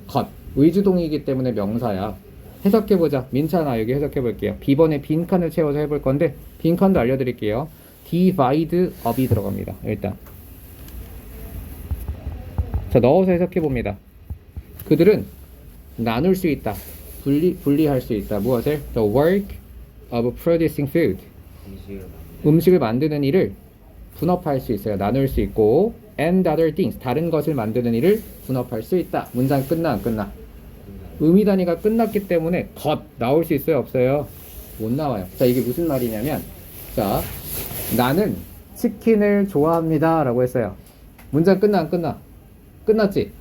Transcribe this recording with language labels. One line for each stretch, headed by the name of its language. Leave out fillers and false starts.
Korean: 것, 의주동이기 때문에 명사야. 해석해보자. 민찬아, 여기 해석해볼게요. B번에 빈칸을 채워서 해볼 건데 빈칸도 알려드릴게요. divide up이 들어갑니다. 일단 자, 넣어서 해석해봅니다. 그들은 나눌 수 있다. 분리할 수 있다. 무엇을?
English: The work of producing food.
Korean: 음식을 만드는 일을 분업할 수 있어요. 나눌 수 있고
English: and other things.
Korean: 다른 것을 만드는 일을 분업할 수 있다. 문장 끝나 안 끝나? 의미 단위가 끝났기 때문에 것 나올 수 있어요? 없어요? 못 나와요. 자, 이게 무슨 말이냐면 자, 나는 치킨을 좋아합니다 라고 했어요. 문장 끝나 안 끝나? 끝났지?